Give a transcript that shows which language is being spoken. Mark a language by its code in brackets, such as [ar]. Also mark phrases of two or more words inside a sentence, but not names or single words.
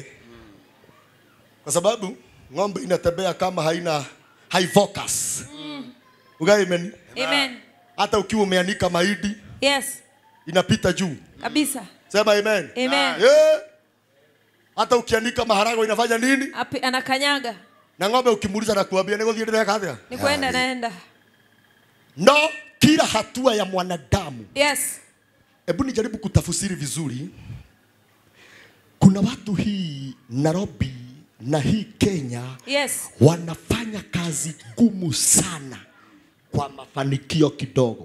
[sw] Kwa sababu ng'ombe inatembea kama haina [en] high focus. [sw] Amen. Amen. Hata ukiwa umeanika mahindi inapita juu kabisa. Sema amen. Amen. Hata ukianika maharagwe inafanya nini? Anakanyaga. Na ng'ombe ukimuuliza na kuambia ni [ki] gũthiĩ ndĩreka atĩa? [sw] Ni kwenda naenda. No, kila hatua ya mwanadamu. Hebu nijaribu kutafsiri vizuri. Kuna watu hii Nairobi na hii Kenya wanafanya kazi ngumu sana kwa mafanikio kidogo.